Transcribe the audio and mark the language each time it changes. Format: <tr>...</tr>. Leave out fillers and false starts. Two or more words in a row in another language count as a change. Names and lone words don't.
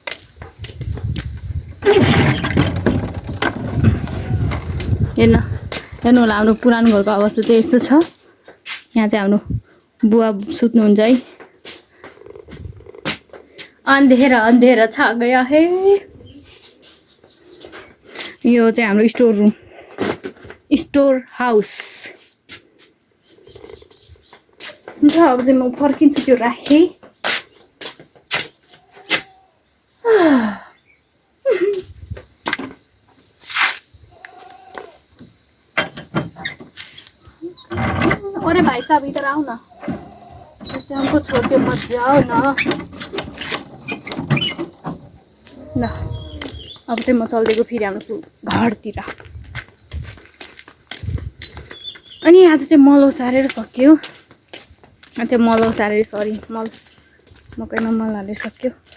<ne>हेर्न हेर्नु होला हाम्रो पुरानो घरको अवस्था चाहिँ यस्तो छ। यहाँ चाहिँ हाम्रो बुवा सुत्नुहुन्छ है।</ne> <hi>अन्धेरा अन्धेरा छा गया है।</hi> <ne>यो चाहिँ हाम्रो</ne> <en>store room, store house.</en> <ne>हुन्छ अब चाहिँ म फर्किन्छु, त्यो राखेँ।</ne> <hi>अरे भाई साहब इधर आओ ना, ऐसे हमको छोड़ के मत जाओ ना।</hi> <ne>ल अब चाहिँ म चल्दिएको फेरि हाम्रो घरतिर। अनि आज चाहिँ मल ओसारेर सक्यो। आज चाहिँ मल ओसारेर सरी मल मकैमा मल हालेर सक्यो।</ne>